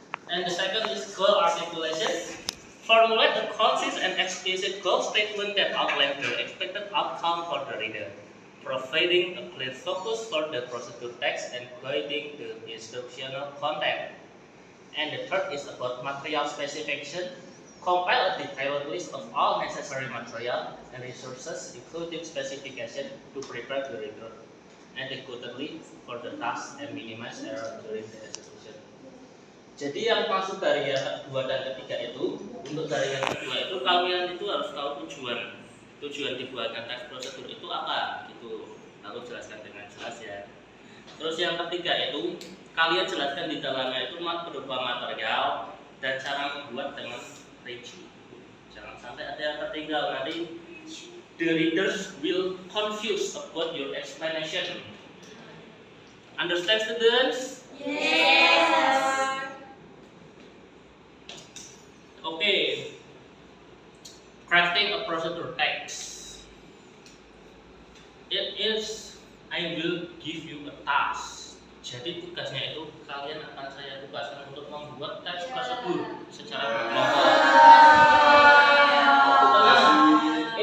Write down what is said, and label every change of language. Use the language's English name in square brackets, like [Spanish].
[English] And the second is goal articulation. Formulate a concise and explicit goal statement that outlines the expected outcome for the reader, providing a clear focus for the procedure text and guiding the instructional content. And the third is about material specification. Compile a detailed list of all necessary material and resources, including specification to prepare the reader adequately for the task and minimize error during the execution. [Indonesian] Jadi yang masuk dari yang kedua dan ketiga itu, untuk dari yang kedua itu kalian itu harus tahu tujuan dibuatkan teks prosedur itu apa, itu lalu jelaskan dengan jelas ya. Terus yang ketiga itu kalian jelaskan di dalamnya itu berupa material dan cara membuat dengan rinci. Jangan sampai ada yang tertinggal, nanti [English] the readers will confused about your explanation. Understand, students? Yes. Okay. Crafting a procedure text. It is, I will give you a task. [Indonesian] Jadi tugasnya itu kalian akan saya tugaskan untuk membuat teks prosedur secara kelompok.